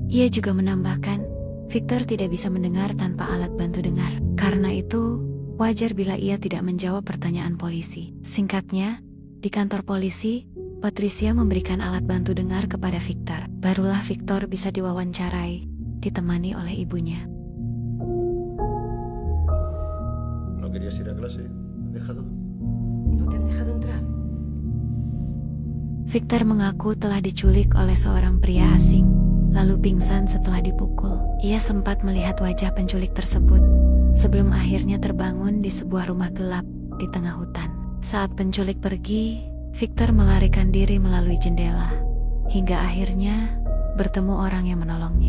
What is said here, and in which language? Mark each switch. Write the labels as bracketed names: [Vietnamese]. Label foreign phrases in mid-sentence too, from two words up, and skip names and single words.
[Indonesian] Ia juga menambahkan, Victor tidak bisa mendengar tanpa alat bantu dengar. Karena itu, wajar bila ia tidak menjawab pertanyaan polisi. Singkatnya, di kantor polisi, Patricia memberikan alat bantu dengar kepada Victor. Barulah Victor bisa diwawancarai, ditemani oleh ibunya. [Spanish] ¿No querías ir a clase? ¿Dejado? ¿No te han dejado entrar? [Indonesian] Victor mengaku telah diculik oleh seorang pria asing, lalu pingsan setelah dipukul. Ia sempat melihat wajah penculik tersebut, sebelum akhirnya terbangun di sebuah rumah gelap di tengah hutan. Saat penculik pergi, Victor melarikan diri melalui jendela, hingga akhirnya bertemu orang yang menolongnya.